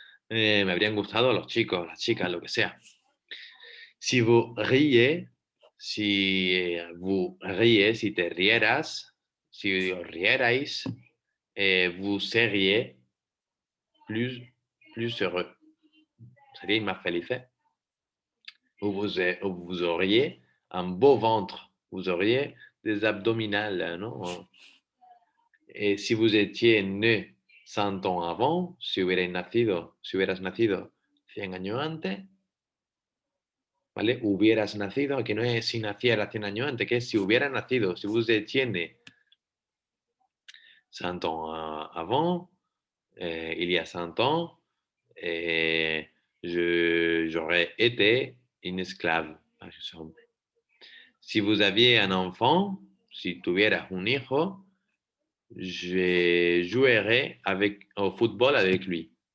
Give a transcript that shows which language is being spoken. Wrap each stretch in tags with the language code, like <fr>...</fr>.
<es>Me habrían gustado los chicos, las chicas, lo que sea.</es> <fr>Si vous riez,</fr> <es>si te rieras, si os rierais,</es> <fr>vous seriez plus heureux.</fr> <es>Seríais más felices.</es> <fr>Vous auriez un beau ventre. Vous auriez des abdominales, ¿no? Et si vous étiez né 100 ans avant,</fr> <es>si hubieras nacido 100 años antes,</es> <fr>¿vale?</fr> <es>Hubieras nacido, que no es si naciera 100 años antes, que es si hubiera nacido.</es> <fr>Si vous étiez né 100 ans avant, il y a 100 ans, j'aurais été une esclave, par exemple. Si vous aviez un enfant,</fr> <es>si tuvieras un hijo,</es> <fr>je jouerai au football avec lui.</fr>